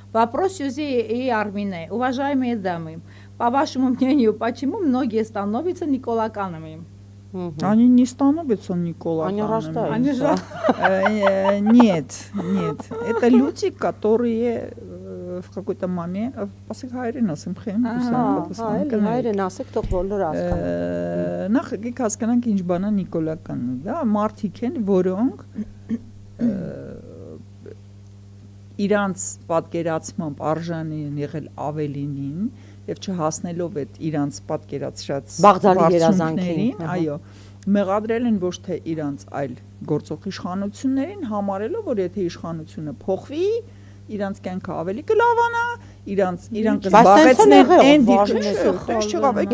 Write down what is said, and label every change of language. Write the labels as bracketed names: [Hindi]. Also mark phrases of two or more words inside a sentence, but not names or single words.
[Russian] Вопрос и Армине. Уважаемые дамы, по вашему мнению, почему многие становятся николаканами? Они не становятся николаканами. Они рождаются. Нет. Это люди, которые в какой-то момент... [Armenian] Նախ եկեք հասկանանք ինչ բան է նիկոլականը, դա մարդիկ են, որոնք իրանց պատկերացմամբ արժանի են եղել ավելինին եւ չհասնելով այդ իրանց պատկերացրած բարձունքներին, այո, մեղադրել են ոչ թե իրանց այլ գործող իշխանություններին, համարելով որ եթե իշխանությունը փոխվի, իրանց կյանքը ավելի կլավանա, իրանք զբաղեցնեն այն դիրքը,